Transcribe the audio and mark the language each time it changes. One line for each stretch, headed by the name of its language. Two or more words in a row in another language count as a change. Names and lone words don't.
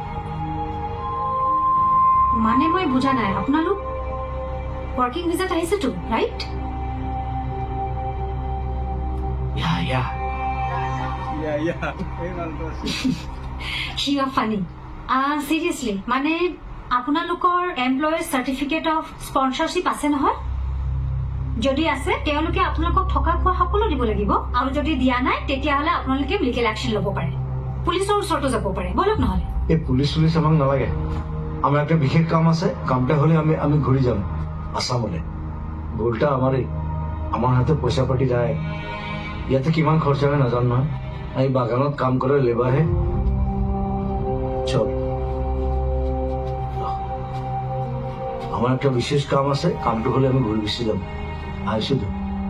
Assamese: মানে মই বুজা নাই, আপোনালোক
English: working visat
Assamese: আহিছেতো, ৰাইট?
English: ইয়া You are funny. Seriously,
Assamese: মানে আপোনালোকৰ
English: employer certificate of sponsorship
Assamese: আছে নহয়? যদি আছে তেওঁলোকে আপোনালোকক থকা খোৱা সকলো দিব লাগিব, আৰু যদি দিয়া নাই তেতিয়াহ'লে আপোনালোকে
English: legal action
Assamese: ল'ব পাৰে, পুলিচৰ ওচৰতো যাব পাৰে। বলক নহ'লে। এই পুলিচ আমাক নালাগে।
Bangla: আমার একটা বিশেষ কাম আছে, কামটা হলে আমি ঘুরে যাম আসামলে। ভুলটা আমারই, আমার হাতে পয়সা পাতি নাই।
Assamese: ইয়াতে কিমান খরচা হয় নাজানো নহয়। আমি বাগানত কাম করে লেবারহে।
Bangla: চল, আমার একটা বিশেষ কাম আছে, কামটো হলে আমি ঘুরে গুচি যাম। আহিছো তো।